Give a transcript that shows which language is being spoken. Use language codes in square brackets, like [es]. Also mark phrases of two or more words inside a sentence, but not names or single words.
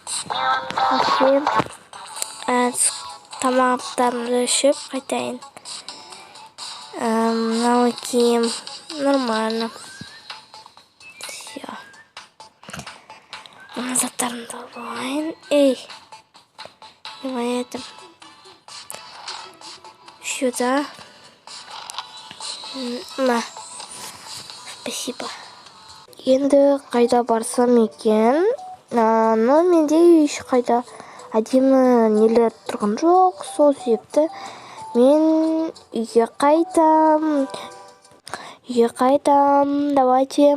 [kk] Тамақтарымды ішіп қайтайын. Мынау киім нормально. [ru] Все. [kk] Мына заттарымды алайын. [ru] Ей, не это? Сюда. На. Спасибо. [kk] Енді қайда барсам екен? Но менде еш қайда әдемі нелер тұрған жоқ. Сол себепті мен үйге қайтам. [ru] Давайте.